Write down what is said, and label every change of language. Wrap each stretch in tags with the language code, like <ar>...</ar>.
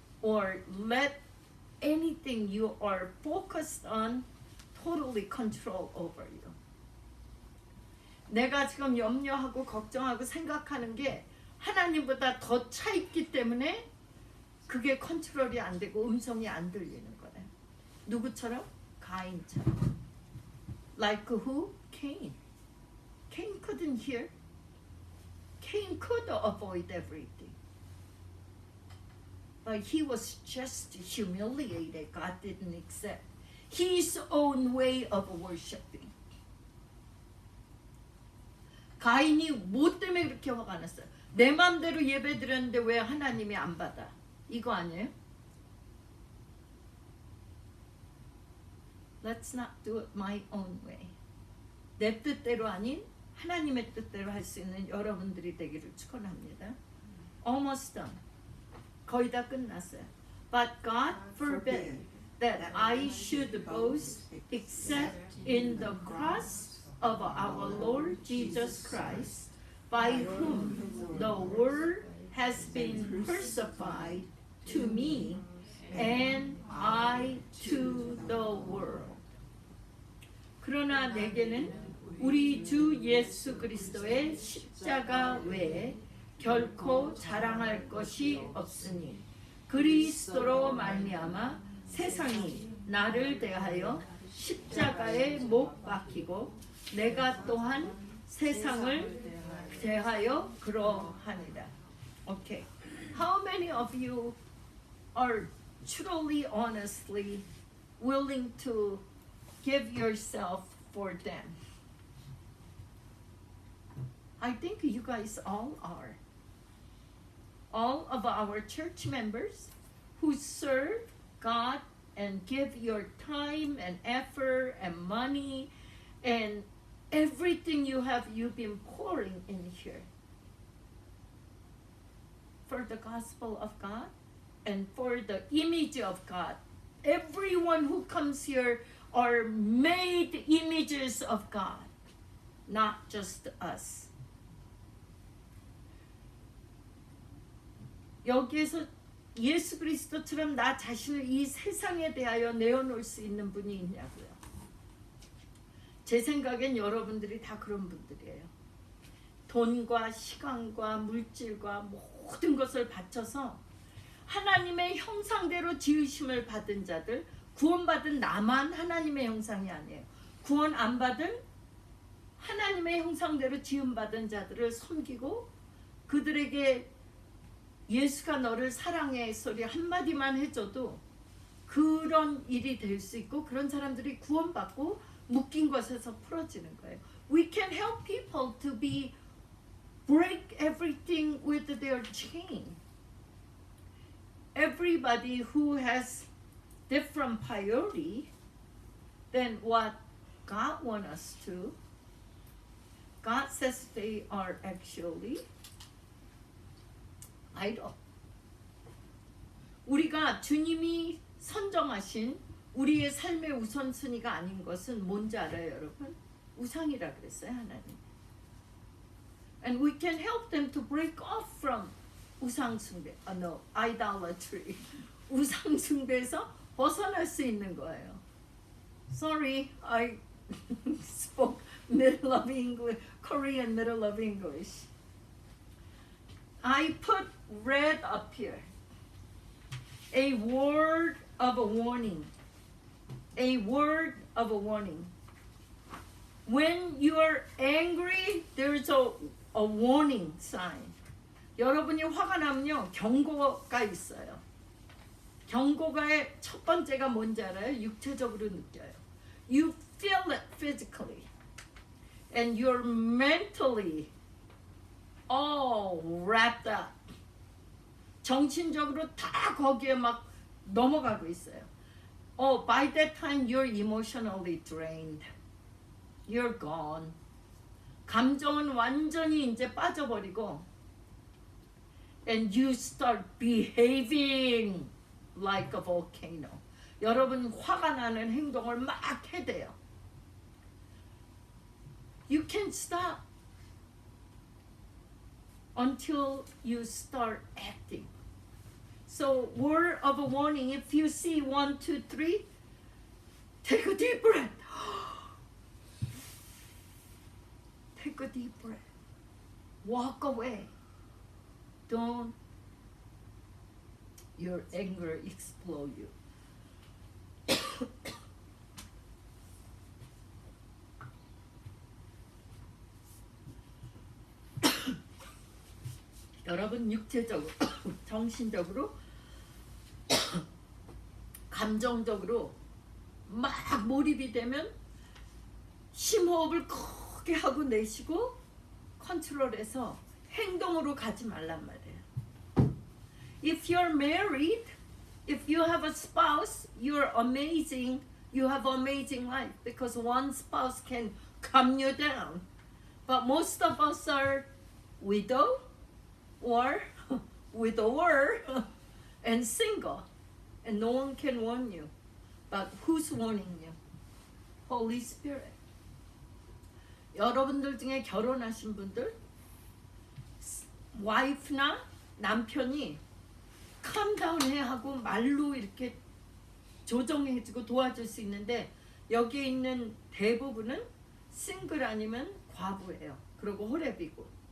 <en>Or let anything you are focused on totally control over you.</en> <ko>내가 지금 염려하고 걱정하고 생각하는 게 하나님보다 더 차있기 때문에 그게 컨트롤이 안 되고 음성이 안 들리는 거예요. 누구처럼? 가인처럼.</ko> <en>Like who? Cain. Cain couldn't hear. Cain could avoid everything. But he was just humiliated. God didn't accept his own way of worshiping.</en> <ko>가인이 뭐 때문에 그렇게 화가 났어요? 내 맘대로 예배 드렸는데 왜 하나님이 안 받아? 이거 아니에요?</ko> <en>Let's not do it my own way.</en> <ko>내 뜻대로 아닌 하나님의 뜻대로 할 수 있는 여러분들이 되기를 축원합니다.</ko> <en>Almost done.</en> <ko>거의 다 끝났어요.</ko> <en>But God forbid that I should boast except in the cross of our Lord Jesus Christ, by whom the world has been crucified to me, and I to the world.</en> <ko>그러나 내게는 우리 주 예수 그리스도의 십자가 외에 결코 자랑할 것이 없으니 그리스도로 말미암아 세상이 나를 대하여 십자가에 못 박히고 내가 또한 세상을 대하여 그러하니라.</ko> <en>Okay. How many of you are truly, honestly willing to give yourself for them? I think you guys all are. All of our church members who serve God and give your time and effort and money and everything you have, you've been pouring in here for the gospel of God and for the image of God. Everyone who comes here are made images of God, not just us.</en> <ko>여기에서 예수 그리스도처럼 나 자신을 이 세상에 대하여 내어놓을 수 있는 분이 있냐고요. 제 생각엔 여러분들이 다 그런 분들이에요. 돈과 시간과 물질과 모든 것을 바쳐서 하나님의 형상대로 지으심을 받은 자들, 구원받은 나만 하나님의 형상이 아니에요. 구원 안 받은 하나님의 형상대로 지음받은 자들을 섬기고 그들에게 예수가 너를 사랑해 소리 한마디만 해줘도 그런 일이 될 수 있고 그런 사람들이 구원받고 묶인 것에서 풀어지는 거예요.</ko> <en>We can help people to break everything with their chain. Everybody who has different priority than what God wants us to. God says they are actually idol.</en> <ko>우리가 주님이 선정하신 우리의 삶의 우선순위가 아닌 것은 뭔지 알아요, 여러분? 우상이라 그랬어요, 하나님.</ko> <en>And we can help them to break off from</en> <ko>우상 숭배,</ko> <en>no, idolatry.</en> <ko>우상 숭배에서 벗어날 수 있는 거예요.</ko> <en>Sorry, I spoke middle of English, Korean middle of English. I put red up here. A word of a warning. A word of a warning. When you are angry, there's a warning sign.</en> <ko>여러분이 화가 나면요, 경고가 있어요. 경고가의 첫 번째가 뭔지 알아요? 육체적으로 느껴요.</ko> <en>You feel it physically. And you're mentally all wrapped up.</en> <ko>정신적으로 다 거기에 막 넘어가고 있어요.</ko> <en>By that time you're emotionally drained. You're gone.</en> <ko>감정은 완전히 이제 빠져버리고</ko> <en>and you start behaving like a volcano.</en> <ko>여러분 화가 나는 행동을 막 해대요.</ko> <en>You can't stop until you start acting. So, word of a warning, if you see 1, 2, 3, take a deep breath. Take a deep breath. Walk away. Don't your anger explode you.</en> <ko>여러분 육체적으로, 정신적으로, 감정적으로 막 몰입이 되면 심호흡을 크게 하고 내쉬고 컨트롤해서 행동으로 가지 말란 말이에요.</ko> <en>If you're married, if you have a spouse, you're amazing. You have amazing life because one spouse can calm you down. But most of us are widow or widower and single, and no one can warn you. But who's warning you? Holy Spirit.</en> <ko>여러분들 중에 결혼하신 분들, 와이프나 남편이 캄다운해 하고 말로 이렇게 조정해주고 도와줄 수 있는데 여기에 있는 대부분은 싱글 아니면 과부예요. 그리고 호랩이고.</ko>